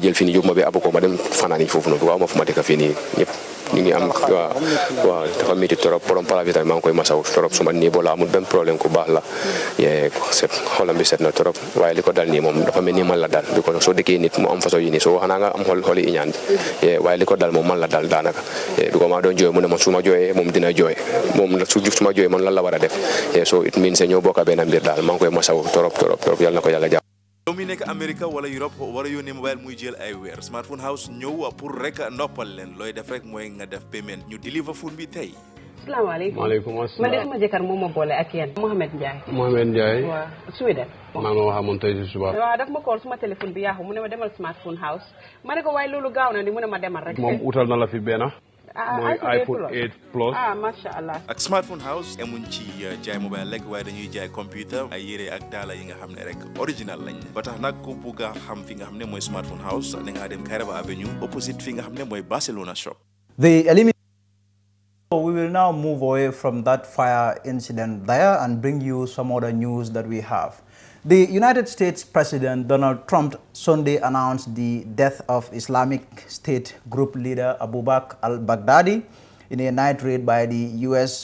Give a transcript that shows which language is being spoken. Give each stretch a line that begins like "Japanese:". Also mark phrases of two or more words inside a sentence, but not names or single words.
Wolof: jël fii nii yóbbu ma ba abu ko ma dem fanaan yi foofu noonu waaw ma fu ma dëkk fii nii ñëpp ñu ngi am waaw dafa métti trop borom pala bi tamit maa ngi koy masaw trop suma nii boo la amul benn problème ku baax la xolam bi set na trop waaye li ko dal nii moom dafa mel ni man la dal bi ko soo dëkkee nit mu am façon yi nii soo xanaa nga am xoli iñaan waaye li ko dal moom man la dal daanaka bi ko maa doon jooy mu ne ma su ma jooyee moom dina jooy moom su ma jooyee man lan la war a def
English: so it means
Wolof: ñoo bokk benn mbir daal maa ngi koy masaw trop yàlla na ko yàlla jàpp. yow mi nekk Amérique wala Europe war a yónnee mobile muy jël ay weer Smartphone House ñëw pour rek noppal leen looy def rek mooy nga def payment ñu deliver phone bi tey. salaamaaleykum maaleykum asalaam man de sama jëkkër moo ma boole ak yéen Mohamed Ndiaye. Mohamed Ndiaye. waaw Sweden. maa ma waxamoon tey si suba. waaw daf ma call suma téléphone bi yaaxu mu ne ma demal Smartphone House ma ne ko waaye loolu gaaw na ni mu ne ma demal rek. moom utal na la fi benn. mooy iPhone 8 Plus.
Arabic: macha allah.
Wolof: ak Smartphone House emuñ ci jaay mobile rek waaye dañuy jaay computer ay yére ak daala yi nga xam ne rek original lañ ba tax nag ku bugg a xam fi nga xam ne mooy Smartphone House da ngaa dem Kairaba Avenue opposite fi nga xam ne mooy Barcelona shop.
English: So we will now move away from that fire incident there and bring you some other news that we have. The United States President Donald Trump Sunday announced the death of Islamic State group leader Abu Bakr al-Baghdadi in a night raid by the U.S.